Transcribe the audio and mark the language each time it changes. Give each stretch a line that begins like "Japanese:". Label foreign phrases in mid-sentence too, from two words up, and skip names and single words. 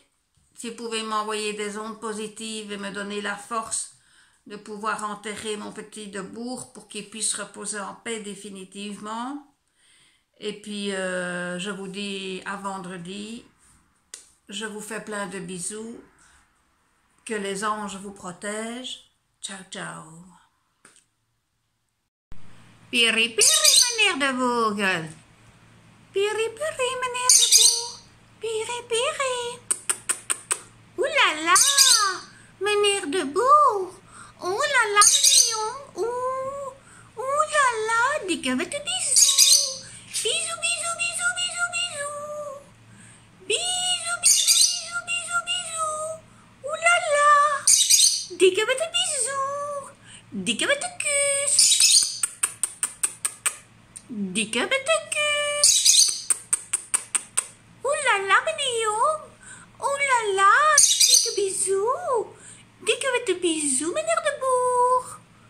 French: Si vous pouvez m'envoyer des ondes positives et me donner la force de pouvoir enterrer mon petit Debourg pour qu'il puisse reposer en paix définitivement. Et puis, je vous dis à vendredi. Je vous fais plein de bisous. Que les anges vous protègent.
Italian: Ciao, ciao. Piri, piri, meneer Debourg. Piri, piri, meneer Debourg. Piri, piri.
French: Ouh là là, meneer Debourg. Ouh là là, meneer. Ouh là là,
Dutch: dikke vette bisous.
French: Bisous, bisous, bisous, bisous, bisous. Bisous, bisous, bisous, bisous, bisous. Ouh là là.
Dutch: Dikke vette bisous. Dikke vette kus. Dikke vette kus.
French: Ouh là là, meneer. Oh là là,
Dutch: dikke bisous. Dikke vette bisous, meneer Debourg.